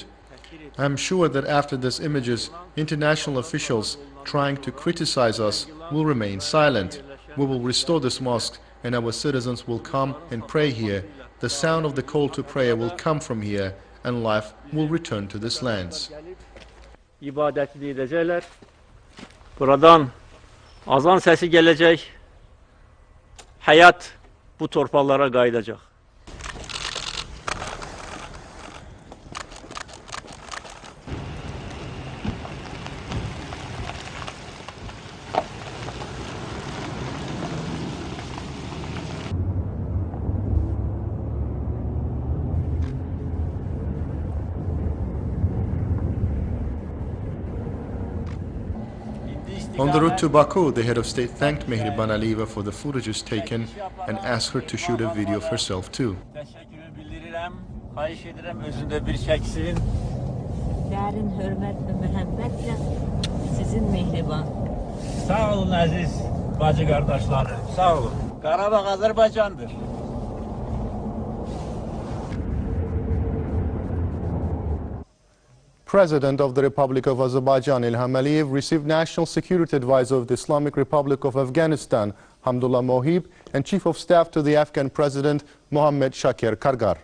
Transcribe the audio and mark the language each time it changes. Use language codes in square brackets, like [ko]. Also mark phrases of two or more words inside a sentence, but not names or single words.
[en] I am sure that after these images, international officials trying to criticize us will remain silent. We will restore this mosque and our citizens will come and pray here. The sound of the call to prayer will come from here and life will return to these lands. [az] İbadətini edəcəklər. Buradan azan səsi gələcək. Həyat bu torpaqlara qayıdacaq. [en] On the route to Baku, the head of state thanked Mehriban Aliyeva for the footages taken and asked her to shoot a video of herself too. [az] Təşəkkürümü bildirirəm. Xahiş edirəm özündə bir çəksin. Dərin hörmət və məhəbbətlə sizin Mehriban. Sağ olun əziz bacı qardaşlarım. Sağ olun. Qarabağ Azərbaycandır. [en] President of the Republic of Azerbaijan İlham Əliyev received National Security Advisor of the Islamic Republic of Afghanistan Hamdullah Mohib and Chief of Staff to the Afghan President Mohammad Shakir Kargar.